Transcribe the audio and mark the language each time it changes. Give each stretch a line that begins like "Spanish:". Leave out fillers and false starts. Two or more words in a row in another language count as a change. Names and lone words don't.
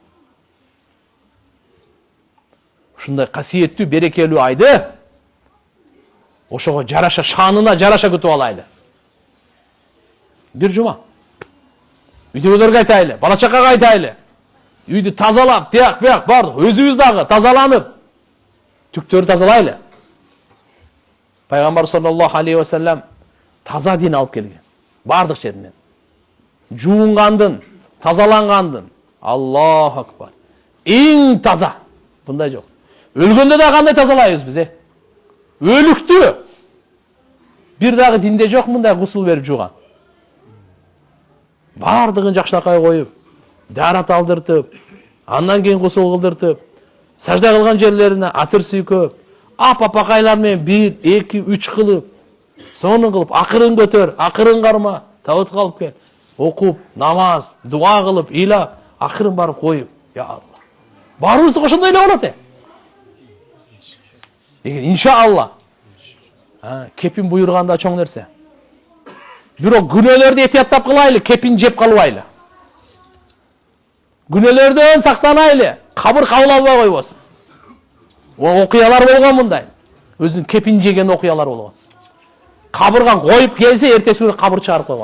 Kyrgyz: Ушундай касиеттүү, берекелүү айды ошого жараша, шанына жараша күтүп алайлы. Бир жума. Үйдөгүлөргө айтайлы, бала чакага айтайлы. Үйдү тазалап, тияк бияк бардык, өзүбүз дагы тазаланып, түктөрү тазалайлы. Пайгамбар
Arabic: صلى الله عليه وسلم
Kyrgyz: таза дин алып келген. Бардык жеринен. Жуунгандын, тазалангандын.
Arabic: الله أكبر.
Kyrgyz: Эң таза. Мындай жок. Өлгөндө да кандай тазалайбыз биз, Өлүктү. Бир дагы динде жок мындай гусул берип жууган. Бардыгын жакшынакай коюп, дарат алдыртып, андан кийин гусул кылдыртып, сажда кылган жерлерине атыр сүйкөп, апакайлар менен 1, 2, 3 кылып, сонун кылып, акырын көтөр, акырын карма, табытка алып кел, окуп, намаз, дуа кылып, ыйлап, акырын барып коюп,
Arabic: يا الله.
Kyrgyz: Барыбызды ошондой эле болот. İnşallah. Кепин буюрганда чоң нерсе. Бирок күнөөлөрдү этияттап кылайлы, кепин жеп калбайлы. Күнөөлөрдөн сактанайлы, кабыр кабыл албай койбосун. Окуялар болгон мындай. Өзүнүн кепин жеген окуялар болгон. Кабырга коюп келсе, эртеси күнү кабыр чыгарып койгон.